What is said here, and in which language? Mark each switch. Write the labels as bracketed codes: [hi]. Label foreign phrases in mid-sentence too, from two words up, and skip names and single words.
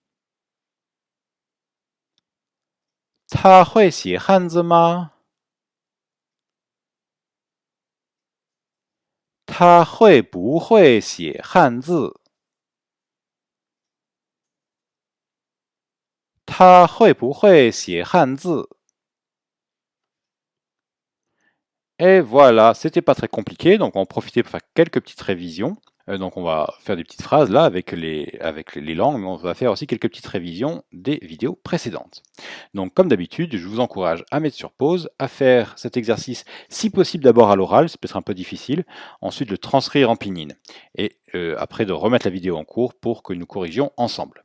[zh] 他会写汉字吗？他会不会写汉字？他会不会写汉字？ [fr] Et voilà, c'était pas très compliqué, donc on va en profiter pour faire quelques petites révisions. Donc on va faire des petites phrases là avec les langues, mais on va faire aussi quelques petites révisions des vidéos précédentes. Donc comme d'habitude, je vous encourage à mettre sur pause, à faire cet exercice si possible d'abord à l'oral, c'est peut-être un peu difficile, ensuite le transcrire en pinyin, et après de remettre la vidéo en cours pour que nous corrigions ensemble.